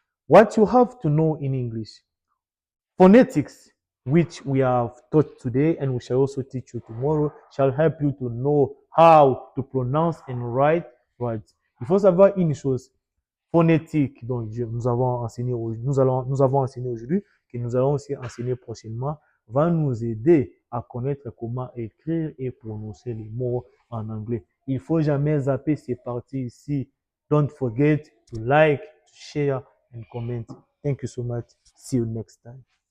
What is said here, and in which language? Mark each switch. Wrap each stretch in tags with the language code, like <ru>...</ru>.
<en>What you have to know in English. Phonetics, which we have taught today and we shall also teach you tomorrow, shall help you to know how to pronounce and write words.</en> <fr>Il faut savoir une chose, phonétique, dont nous avons enseigné aujourd'hui, que nous allons aussi enseigner prochainement, va nous aider à connaître comment écrire et prononcer les mots en anglais. Il ne faut jamais zapper ces parties ici.</fr> <en>Don't forget to like, to share and comment. Thank you so much. See you next time.</en>